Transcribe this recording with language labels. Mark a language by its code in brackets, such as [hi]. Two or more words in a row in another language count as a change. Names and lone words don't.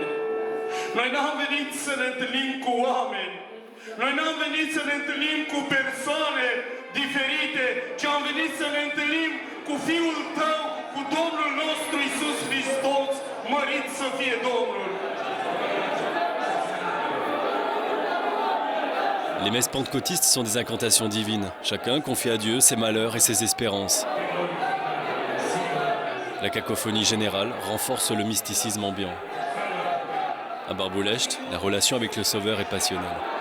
[ro] Noi n-am venit să ne întâlnim cu oameni, noi n-am venit să ne întâlnim cu persoane diferite, ci am venit să ne întâlnim cu Fiul tău, cu Domnul nostru Iisus Hristos, mărit să fie Domnul. [fr] Les messes pentecôtistes sont des incantations divines. Chacun confie à Dieu ses malheurs et ses espérances. La cacophonie générale renforce le mysticisme ambiant. À Barboulechte, la relation avec le Sauveur est passionnelle.